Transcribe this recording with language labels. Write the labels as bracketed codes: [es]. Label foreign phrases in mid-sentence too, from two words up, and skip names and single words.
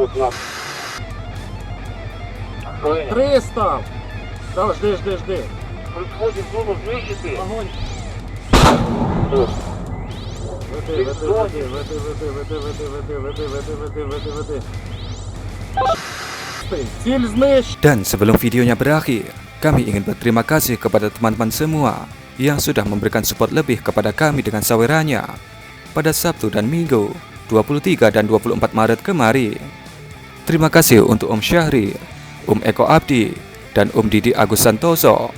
[ru] 3 став. Давай, жди. Подходим в зону вместе. Огонь. Веди. [uk] Ціль знищена. [id] Dan sebelum videonya berakhir, kami ingin berterima kasih kepada teman-teman semua yang sudah memberikan support lebih kepada kami dengan sawerannya pada Sabtu dan Minggu 23 dan 24 Maret kemarin. Terima kasih untuk Om Syahrir, Om Eko Abdi, dan Om Didi Agus Santoso.